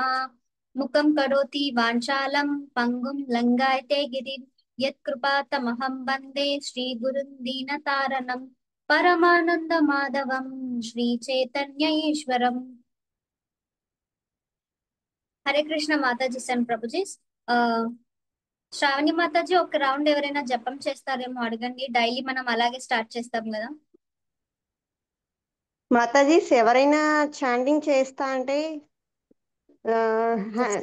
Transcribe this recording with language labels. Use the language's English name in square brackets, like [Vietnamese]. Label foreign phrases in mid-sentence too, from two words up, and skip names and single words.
[Sanskrit] मुखं करोति वाञ्छालं पङ्गुं लङ्घयते गिरिं यत्कृपातमहं वन्दे श्रीगुरुं दीनतारणं परमानन्दमाधवं श्रीचैतन्य ईश्वरम्। [Telugu] హరే కృష్ణ మాతాజీ అండ్ ప్రభుజీ. ఆ, శ్రావణి మాతాజీ ఒక రౌండ్ ఎవరైనా జపం చేస్తారేమో అడగండి. డైలీ మనం అలాగే స్టార్ట్ చేస్తాం కదా. మాతాజీ ఎవరైనా చాంటింగ్ చేస్తా అంటే కృష్ణ